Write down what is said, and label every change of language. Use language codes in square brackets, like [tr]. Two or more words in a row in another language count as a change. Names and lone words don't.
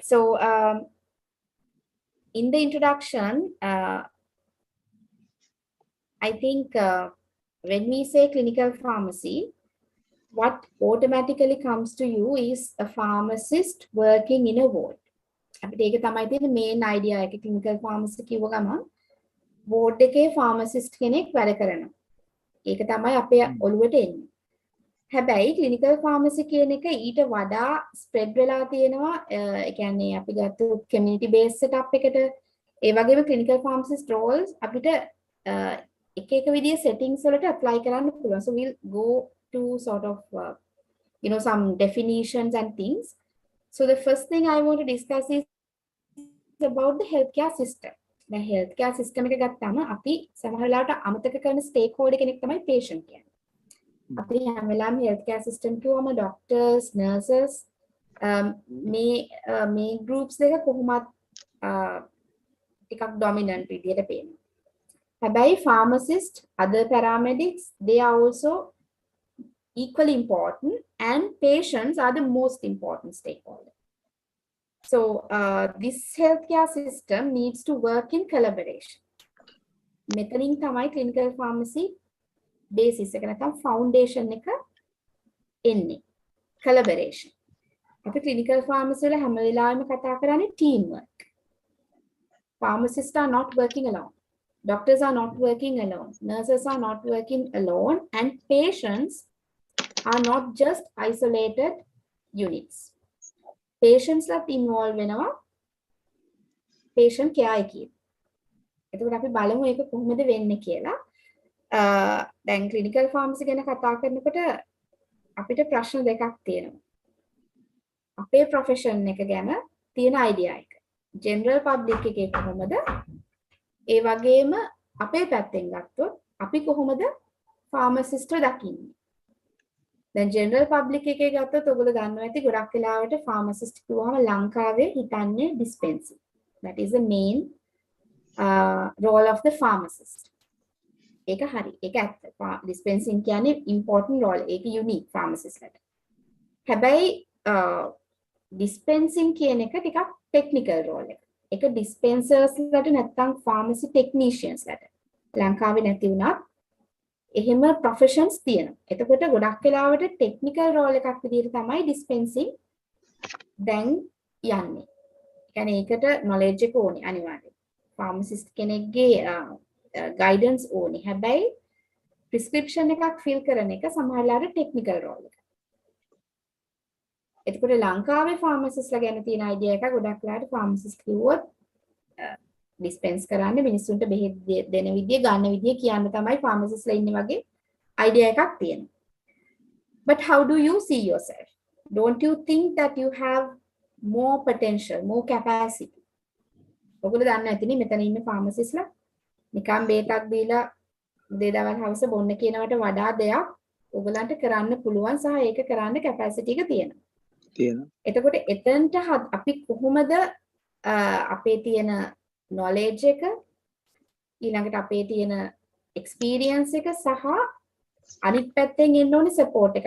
[en] So in the introduction, I think when we say clinical pharmacy, what automatically comes to you is a pharmacist working in a ward. [si] අපිට ඒක තමයි තියෙන [en] main idea [si] එක. [en] clinical pharmacy [si] කිව්ව ගමන් ward එකේ pharmacist කෙනෙක් වැඩ කරනවා. ඒක තමයි අපේ ඔළුවට එන්නේ. හැබැයි [en] clinical pharmacy [si] කියන එක ඊට වඩා spread වෙලා තියෙනවා. ඒ කියන්නේ අපි ගත්තොත් [en] community based setup [si] එකට ඒ වගේම [en] clinical pharmacist roles [si] අපිට එක එක විදිහේ settings වලට apply කරන්න පුළුවන්. [en] So we'll go to sort of some definitions and things. So the first thing I want to discuss is about the healthcare system. The healthcare system [si] එක ගත්තාම අපි සමහර වෙලාවට අමතක කරන stakeholder කෙනෙක් තමයි patient කියන්නේ. අපි හැම වෙලාවෙම [en] healthcare system [si] කිව්වම [en] doctors, nurses [si] මේ groups දෙක කොහොමත් ටිකක් dominant විදියට පේනවා. [en] හැබැයි pharmacist, other paramedics, they are also equally important, and patients are the most important stakeholder. So this healthcare system needs to work in collaboration. [si] මෙතනින් තමයි [en] clinical pharmacy basis [si] එක නැත්නම් foundation එක එන්නේ. Collaboration. අපි [en] clinical pharmacy [si] වල හැම වෙලාවෙම කතා කරන්නේ teamwork. [en] Pharmacists are not working alone. Doctors are not working alone. Nurses are not working alone, and patients are not just isolated units. [si] Patients lat involved වෙනවා [en] patient care [si] එකේ. එතකොට අපි බලමු ඒක කොහොමද වෙන්නේ කියලා. දැන් [en] clinical pharmacy [si] ගැන කතා කරනකොට අපිට ප්‍රශ්න දෙකක් තියෙනවා. අපේ profession එක ගැන තියෙන idea එක. [en] General public [si] එකේ කොහොමද? ඒ වගේම අපේ පැත්තෙන් ගත්තොත් අපි කොහොමද pharmacist දකින්නේ? දැන් [en] general public [si] එකේ ගත්තොත් ඔයගොල්ලෝ දන්නවා ඇති ගොඩක් වෙලාවට pharmacist කිව්වම ලංකාවේ හිතන්නේ dispensary. [en] That is the main role of the pharmacist. [si] ඒක හරි. ඒක ඇත්ත. dispensing කියන්නේ [en] important role. [si] ඒක [en] unique pharmacist [si] ලට. හැබැයි dispensing කියන එක ටිකක් [en] technical role [si] එක. ඒක dispensers ලට නැත්නම් [en] pharmacy technicians [si] ලට. ලංකාවේ නැති වුණත් එහෙම professions තියෙනවා. එතකොට ගොඩක් වෙලාවට [en] technical role [si] එකක් විදිහට තමයි dispensing දැන් යන්නේ. ඒ කියන්නේ ඒකට knowledge එක ඕනේ අනිවාර්යයෙන්. pharmacist කෙනෙක්ගේ guidance ඕනේ. හැබැයි prescription එකක් fill කරන එක සමහරවිට [en] technical role [si] එක. එතකොට ලංකාවේ pharmacist ලා ගැන තියෙන idea එක ගොඩක් වෙලාවට pharmacist කිව්වොත් dispense කරන්නේ මිනිස්සුන්ට බෙහෙත් දෙන විදිය ගන්න විදිය කියන්න තමයි pharmacist ලා ඉන්නේ වගේ idea එකක් තියෙනවා. [en] But how do you see yourself? Don't you think that you have more potential, more capacity? [si] ඔයගොල්ලෝ දන්න ඇතිනේ මෙතන ඉන්න pharmacist ලා නිකම් බේතක් දීලා දෙදවල් හවස බොන්න කියනවට වඩා දෙයක් ඔයගලන්ට කරන්න පුළුවන් සහ ඒක කරන්න capacity එක තියෙනවා. එතකොට එතනට අපි කොහොමද අපේ තියෙන knowledge එක ඊළඟට අපේ තියෙන experience එක සහ අනිත් පැත්තෙන් එන්න ඕනේ support එක.